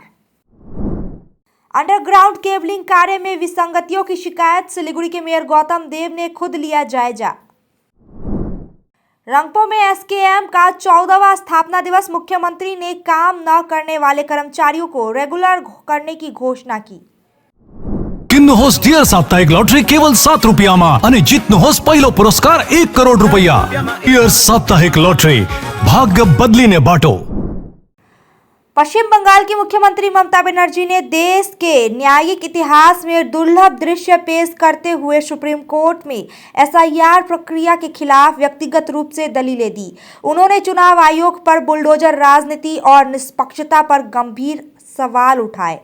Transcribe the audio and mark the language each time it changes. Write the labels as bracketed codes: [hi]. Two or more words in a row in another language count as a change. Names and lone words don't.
[hi] अंडरग्राउंड केबलिंग कार्य में विसंगतियों की शिकायत, सिलीगुड़ी के मेयर गौतम देव ने खुद लिया जायजा। रंगपो में एसकेएम का 14वां स्थापना दिवस, मुख्यमंत्री ने काम न करने वाले कर्मचारियों को रेगुलर करने की घोषणा की। [ne] किन्नुहोस् डियर साप्ताहिक लॉटरी केवल 7 रुपयामा अनि जित्नुहोस् पहिलो पुरस्कार 1 करोड रुपैयाँ। डियर साप्ताहिक लॉटरी, भाग्य बदलिने बाटो। [hi] पश्चिम बंगाल की मुख्यमंत्री ममता बनर्जी ने देश के न्यायिक इतिहास में दुर्लभ दृश्य पेश करते हुए सुप्रीम कोर्ट में एसआईआर प्रक्रिया के खिलाफ व्यक्तिगत रूप से दलीलें दी। उन्होंने चुनाव आयोग पर बुलडोजर राजनीति और निष्पक्षता पर गंभीर सवाल उठाए।